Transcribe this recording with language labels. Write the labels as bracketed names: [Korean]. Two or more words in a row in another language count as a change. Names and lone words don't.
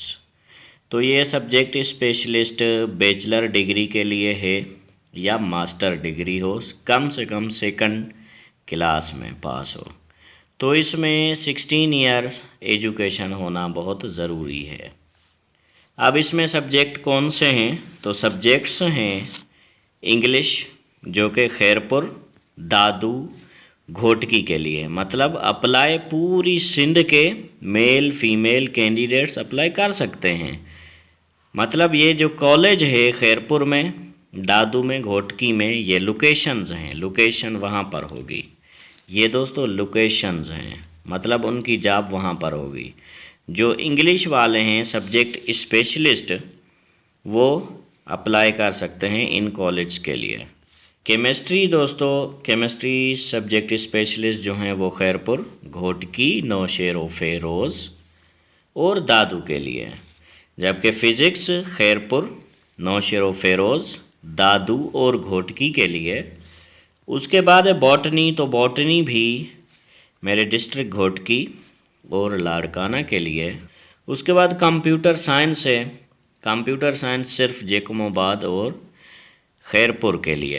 [Urdu] تو یہ [English] subject specialist bachelor degree [Urdu] کے لیے ہے یا [English] master degree [Urdu] ہو، کم سے کم [English] second class [Urdu] میں پاس ہو. تو اس میں 16 [English] years education [Urdu] ہونا بہت ضروری ہے. اب اس میں سبجیکٹ کون سے ہیں؟ تو سبجیکٹس ہیں انگلش، جو کہ خیرپور، دادو، گھوٹکی کے لیے، مطلب اپلائی پوری سندھ کے [English] male female candidates [Urdu] اپلائی کر سکتے ہیں. مطلب یہ جو کالج ہے خیرپور میں، دادو میں، گھوٹکی میں، یہ لوکیشنز ہیں، لوکیشن وہاں پر ہوگی. یہ دوستوں لوکیشنز ہیں، مطلب ان کی جاب وہاں پر ہوگی. جو انگلش والے ہیں [English] subject specialist, [Urdu] وہ اپلائی کر سکتے ہیں ان کالج کے لیے. کیمسٹری دوستوں, [English] chemistry subject specialist [Urdu] جو ہیں وہ خیرپور، گھوٹکی، نوشہرو فیروز اور دادو کے لیے. جبکہ فزکس خیرپور، نوشہرو فیروز، دادو اور گھوٹکی کے لیے. اس کے بعد ہے باٹنی، تو باٹنی بھی میرے ڈسٹرکٹ گھوٹکی اور لاڑکانہ کے لیے. اس کے بعد [English] computer science [Urdu] ہے, [English] computer science [Urdu] صرف جیکب آباد اور خیرپور کے لیے.